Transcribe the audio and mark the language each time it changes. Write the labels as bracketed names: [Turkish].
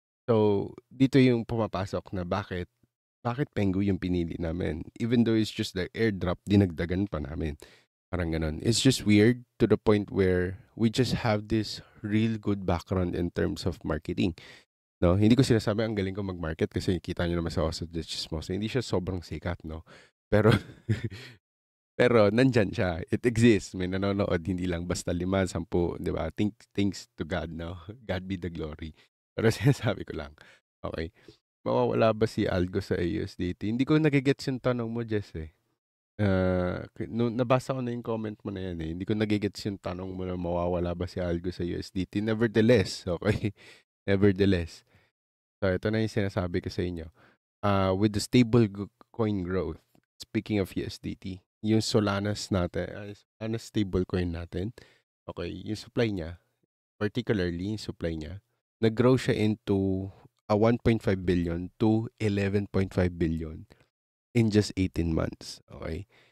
[Filipino] So, dito yung pumapasok na bakit Pengu yung pinili namin? [English] Even though it's just the airdrop, [Filipino] dinagdagan pa namin. Parang ganun. [English] It's just weird to the point where we just have this real good background in terms of marketing. [Filipino] No, hindi ko sinasabi ang galing ko mag-market kasi kita nyo naman sa Oso de Chismoso. Hindi siya sobrang sikat, no? Pero pero nandyan siya. [English] It exists. [Filipino] May nanonood, hindi lang basta 5, 10, di ba? [English] Thanks to God, [Filipino] no? [English] God be the glory. [Filipino] Pero sinasabi ko lang. Okay. Mawawala ba si Algo sa USDT? Hindi ko nagigets yung tanong mo, Jess, eh. Nabasa ko na yung comment mo na yan, eh. Hindi ko nagigets yung tanong mo na mawawala ba si Algo sa USDT. [English] Nevertheless, okay? Nevertheless. [Filipino] So, ito na yung sinasabi ko sa inyo. [English] With the stable coin growth, speaking of USDT, [Filipino] yung Solanas natin, Solanas stable coin natin, [English] okay, [Filipino] yung supply niya, particularly yung supply niya, [English] nag-grow siya into a 1.5 billion to 11.5 billion in just 18 months. Okay?